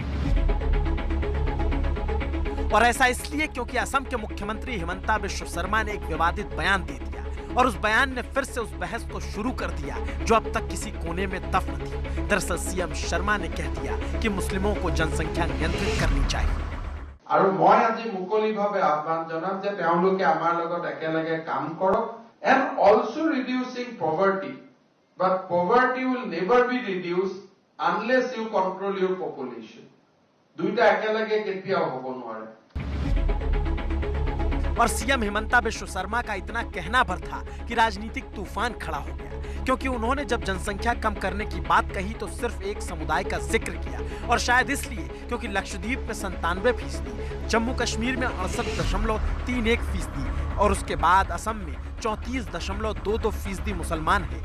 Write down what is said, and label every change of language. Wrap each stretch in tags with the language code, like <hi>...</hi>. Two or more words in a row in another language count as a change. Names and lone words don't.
<hi>और ऐसा इसलिए क्योंकि असम के मुख्यमंत्री हिमंता बिस्व शर्मा ने एक विवादित बयान दे दिया और उस बयान ने फिर से उस बहस को शुरू कर दिया जो अब तक किसी कोने में दफन थी। दरअसल सीएम शर्मा ने कह दिया कि मुस्लिमों को जनसंख्या नियंत्रित करनी चाहिए।</hi> <as>আৰু মই আজি মুকলিভাৱে আহ্বান জনাম যে তেওঁলোকে আমাৰ লগত একেলগে কাম কৰক</as> <en>and also reducing poverty, but poverty will never be reduced unless you control your population.</en> <as>দুইটা একেলগে কেতিয়াও হ'ব নোৱাৰে।</as> <hi>और सीएम हिमंता बिस्व शर्मा का इतना कहना भर था कि राजनीतिक तूफान खड़ा हो गया, क्योंकि उन्होंने जब जनसंख्या कम करने की बात कही तो सिर्फ एक समुदाय का जिक्र किया। और शायद इसलिए क्योंकि लक्षद्वीप में 97%, जम्मू कश्मीर में 68.31% और उसके बाद असम में 34.22% मुसलमान है।</hi>